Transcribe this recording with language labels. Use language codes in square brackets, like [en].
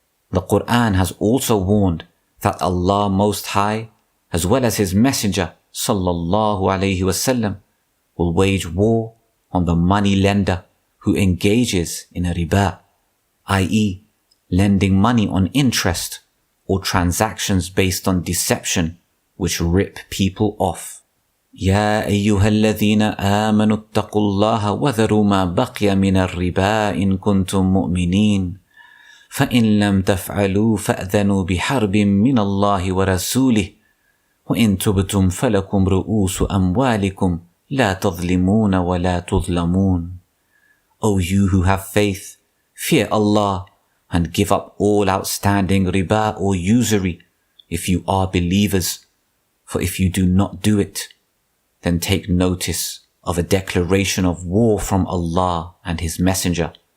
[en] The Quran has also warned that Allah Most High, as well as His Messenger sallallahu alaihi wasallam, will wage war on the money lender who engages in a riba, i.e., lending money on interest or transactions based on deception which rip people off. [ar] يا أيها الذين آمنوا اتقوا الله وذروا ما بقي من الربا إن كنتم مؤمنين فإن لم تفعلوا فأذنوا بحرب من الله ورسوله وإن تبتم فلكم رؤوس أموالكم لا تظلمون ولا تظلمون. [en] O you who have faith, fear Allah and give up all outstanding riba or usury if you are believers, for if you do not do it, then take notice of a declaration of war from Allah and His Messenger.